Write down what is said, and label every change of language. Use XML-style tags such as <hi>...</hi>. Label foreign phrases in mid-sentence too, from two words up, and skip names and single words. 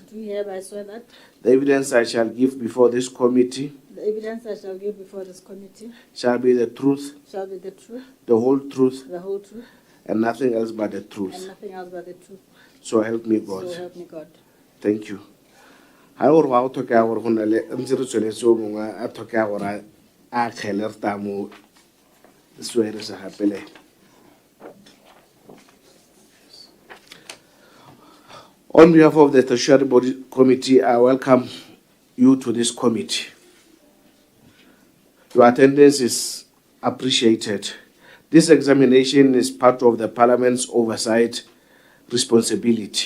<en>do hereby swear that the evidence I shall give before this committee the evidence I shall give before this committee shall be the truth, shall be the truth, the whole truth, and nothing else but the and truth. nothing else but the truth. So help me God. So help me God. Thank you.</en> <tn>Ha o re wa o tlhoka gore go na le ntse re tsweletse o mongwe a tlhoka gore a kgele re tamo swere sa gapele.</tn> <en>On behalf of the Statutory Body Committee, I welcome you to this committee. Your attendance is appreciated. This examination is part of the Parliament's oversight responsibility.</en>